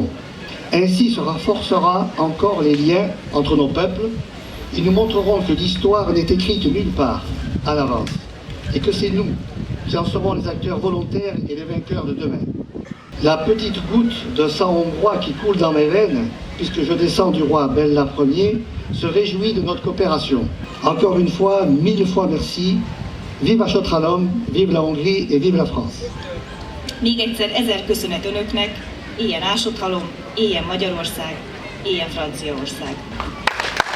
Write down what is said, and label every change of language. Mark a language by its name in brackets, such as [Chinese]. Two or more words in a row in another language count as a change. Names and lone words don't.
[French] Ainsi se renforcera encore les liens entre nos peuples et nous montrerons que l'histoire n'est écrite nulle part à l'avance et que c'est nous qui en serons les acteurs volontaires et les vainqueurs de demain. La petite goutte de sang hongrois qui coule dans mes veines, puisque je descends du roi Bella Ier, se réjouit de notre coopération. Encore une fois, 1000 fois merci. Vive Asot-Halom, vive la Hongrie et vive la France. [Hungarian] Még egyszer 1000 köszönet önöknek, éljen Ásott-halom, éljen Magyarország, éljen Franciaország.